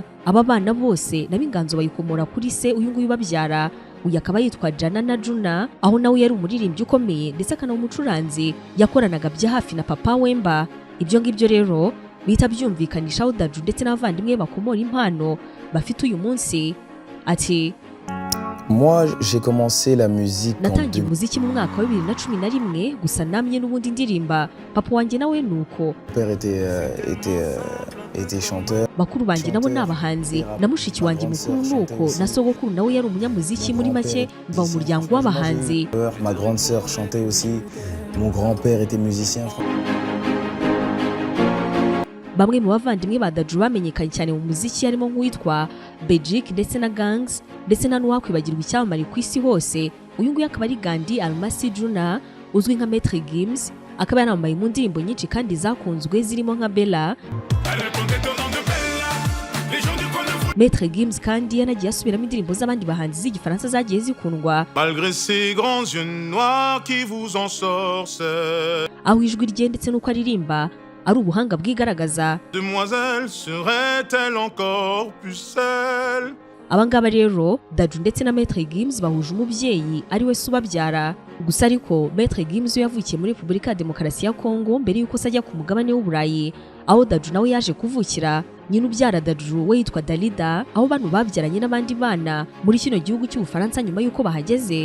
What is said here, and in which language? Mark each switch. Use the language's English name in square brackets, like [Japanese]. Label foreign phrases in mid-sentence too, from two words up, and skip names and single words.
[Kinyarwanda] Aba bana bose n'ab'inganzo bayikomora kuri se uyu nguyu babyara. Uyu akaba yitwa Jana Juna, aho nawe yari umuririmbyi ukomeye ndetse akanaho umucuranzi, yakoranaga bya hafi na Papa Wemba. Ibyo ngibyo rero bihita byumvikanisha aho DADJU ndetse n'abavandimwe bakomora impano bafite uyu munsi. Ati, [French] moi j'ai commencé la musique [Kinyarwanda] natangiye umuziki mu mwaka wa 2011, gusa namye n'ubundi ndirimba. Papa wanjye nawe nuko. [French] Père était chanteur. [Kinyarwanda] Bakuru banjye nabo ni abahanzi, na mushiki wanjye mukuru nuko, na sogokuru nawe yari umunyamuziki. Muri make mva mu muryango w'abahanzi. [French] Ma grande sœur chantait aussi. Mon grand-père était musicien. [Kinyarwanda] Bamwe mu bavandimwe ba DADJU bamenyekanye cyane mu muziki harimo nk'uwitwa Bejik ndetse na Gangs, ndetse na n'uwakwibagirwa icyamamare ku isi hose. Uyu nguyu akaba ari Gandhi Almasi Juna, uzwi nka Maître Gims. Akaba yanambaye mu ndirimbo nyinshi kandi zakunzwe zirimo nka Bella. Maître Gims kandi yanagiye asubiramo indirimbo z'abandi bahanzi z'igifaransa zagiye zikundwa. [French] Malgré ces grands yeux noirs qui vous ensorcellent. [Kinyarwanda] Aho ijwi rye ndetse n'uko aririmba ari ubuhanga bwigaragaza. [French] Demoiselle serait-elle encore pucelle? [Kinyarwanda] Abangaba rero DADJU ndetse na Maître Gims bahuje umubyeyi ari we se ubabyara. Gusa ariko Maître Gims yavukiye muri Repubulika ya Demokarasi ya Congo mbere yuko sajya ku mugabane w'Uburayi, aho DADJU nawe yaje kuvukira. Nyina ubyara DADJU we yitwa Dalida, aho bano babyaranye n'abandi bana muri kino gihugu cy'Ubufaransa nyuma yuko bahageze.